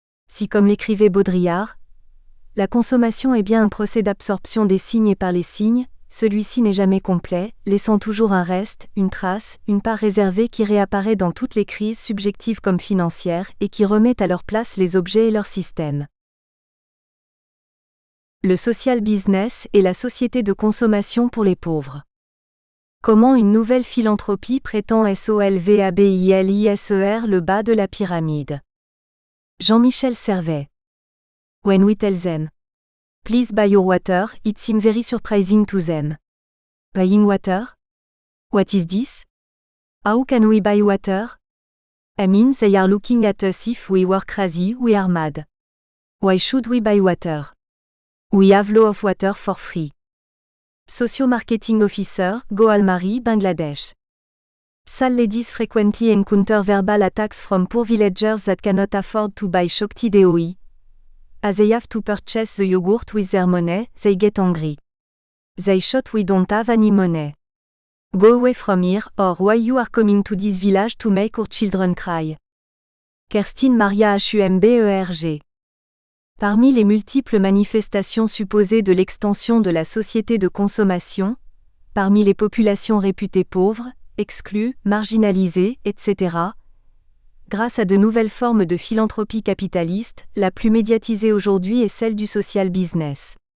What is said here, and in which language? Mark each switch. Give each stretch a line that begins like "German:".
French: Si, comme l'écrivait Baudrillard, la consommation est bien un procès d'absorption des signes et par les signes, celui-ci n'est jamais complet, laissant toujours un reste, une trace, une part réservée qui réapparaît dans toutes les crises subjectives comme financières et qui remet à leur place les objets et leurs systèmes. Le social business et la société de consommation pour les pauvres. Comment une nouvelle philanthropie prétend solvabiliser le bas de la pyramide. Jean-Michel Servet.
English: When we tell them, please buy your water, it seems very surprising to them. Buying water? What is this? How can we buy water? I mean, they are looking at us if we were crazy, we are mad. Why should we buy water? We have law of water for free. Socio-marketing officer, Goalmari, Bangladesh. Sal ladies frequently encounter verbal attacks from poor villagers that cannot afford to buy Shakti Deoi. As they have to purchase the yogurt with their money, they get angry. They shout, we don't have any money. Go away from here, or why you are coming to this village to make our children cry. Kerstin Maria Humberg.
French: Parmi les multiples manifestations supposées de l'extension de la société de consommation, parmi les populations réputées pauvres, exclues, marginalisées, etc., grâce à de nouvelles formes de philanthropie capitaliste, la plus médiatisée aujourd'hui est celle du social business.